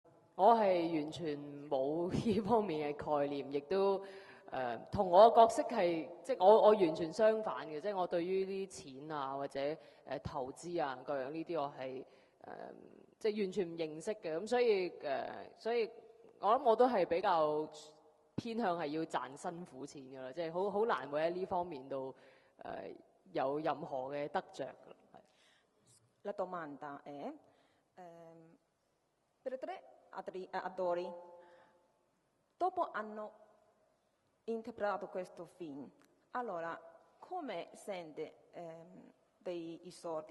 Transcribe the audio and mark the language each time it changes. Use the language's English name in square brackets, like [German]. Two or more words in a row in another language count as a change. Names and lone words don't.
[Cantonese] 我係完全冇呢方面嘅概念，亦都同我嘅角色係即係我完全相反嘅，即係我對於啲錢啊或者投資啊各樣呢啲我係即係完全唔認識嘅，咁所以我諗我都係比較偏向係要賺辛苦錢㗎啦，即係好難會喺呢方面度有任何嘅得着㗎。 [Italian] La domanda è, per tre attori, dopo hanno interpretato questo film, allora come sente dei soldi?